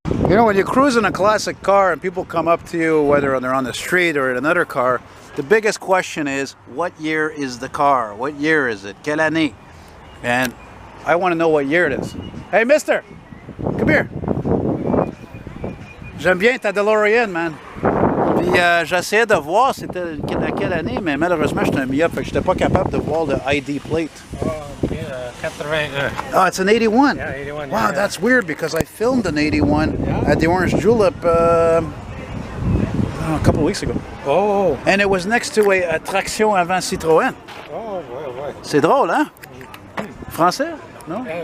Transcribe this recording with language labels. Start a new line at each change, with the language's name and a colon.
English: You know, when you cruise in a classic car and people come up to you, whether they're on the street or in another car, the biggest question is, what year is the car? What year is it?
French: Quelle année?
English: And I want to know what year it is. Hey, mister! Come here!
French: J'aime bien ta DeLorean, man. Puis j'essayais de voir c'était à quelle année, mais malheureusement j'étais un myope, fait que j'étais pas capable de voir le ID plate.
English: Oh, yeah, 81. Oh, it's an 81? Yeah, 81. Wow, yeah. That's weird because I filmed an 81 at the Orange Julep a couple of weeks ago. Oh. And it was next to a traction avant Citroën.
French: Oh, ouais. C'est drôle, hein? Français? No?